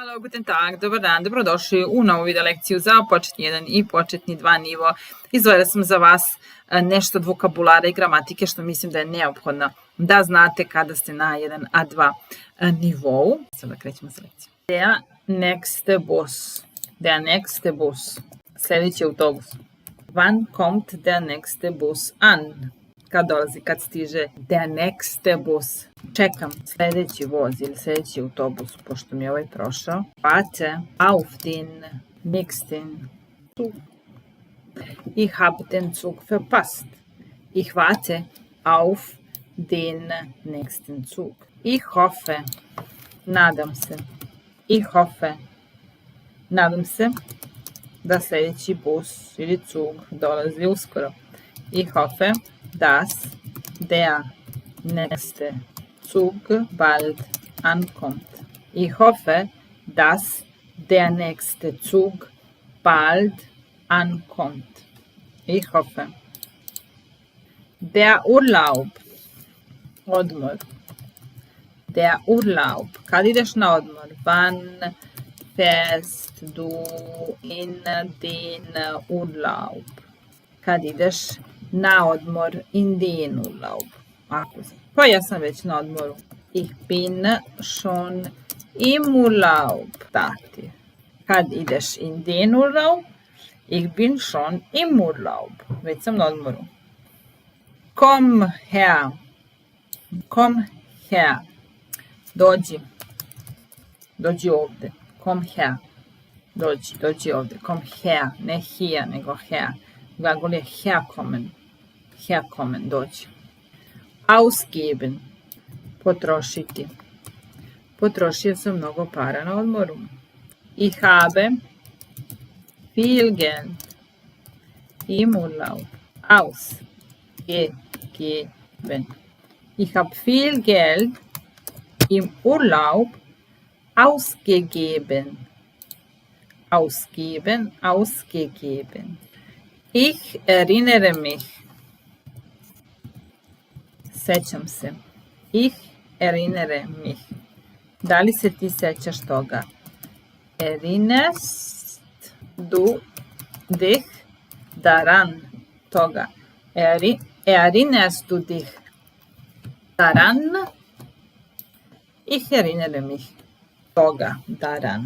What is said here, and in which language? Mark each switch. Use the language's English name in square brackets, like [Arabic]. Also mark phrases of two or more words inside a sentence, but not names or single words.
[German] Guten Tag, [Serbian] dobar dan, dobrodošli u novu video lekciju za početni 1 i početni 2 nivo. Izdvojila sam za vas nešto od vokabulara i gramatike što mislim da je neophodno da znate kada ste na 1 A2 nivou. Sada krećemo sa lekcijom. [German] Der nächste Bus. Der nächste Bus. [Serbian] Sljedeći autobus. [German] Wann kommt der nächste Bus an? [Serbian] Kad dolazi, kad stiže [German] der nächste Bus. [Serbian] Čekam sljedeći voz ili sljedeći autobus, pošto mi je ovaj prošao. [German] Warte auf den nächsten Zug. Ich habe den Zug verpasst. Ich warte auf den nächsten Zug. Ich hoffe, [Serbian] nadam se. [German] Ich hoffe, [Serbian] nadam se da sljedeći bus ili Zug dolazi uskoro. [German] Ich hoffe, dass der nächste Zug bald ankommt. Ich hoffe, dass der nächste Zug bald ankommt. Ich hoffe. Der Urlaub. Odmor. Der Urlaub. [Serbian] Kad ideš na odmor? [German] Wann fährst du in den Urlaub? [Serbian] Kad ideš na odmor, [German] in den Urlaub. [Serbian] Pa ja sam već na odmoru. [German] Ich bin schon im Urlaub. Tati. [Serbian] Kad ideš [German] in den Urlaub, ich bin schon im Urlaub. [Serbian] Već sam na odmoru. [German] Komm her. Komm her. [Serbian] Dođi. Dođi ovdje. [German] Komm her. [Serbian] Dođi ovdje. [German] Komm her. [Serbian] Ne hier, nego her. Glagol je herkommen. [German] Herkommen, doći. Ausgeben. [Serbian] Potrošiti. Potrošio sam mnogo para na odmoru. [German] Ich habe viel Geld im Urlaub ausgegeben. Ich habe viel Geld im Urlaub ausgegeben. Ausgegeben. Ich erinnere mich. [Serbian] Sećam se. [German] Ich erinnere mich. [Serbian] Da li se ti sećaš toga? [German] Erinnerst du dich daran? [Serbian] Toga. [German] Erinnerst du dich daran? Ich erinnere mich. Toga. Daran.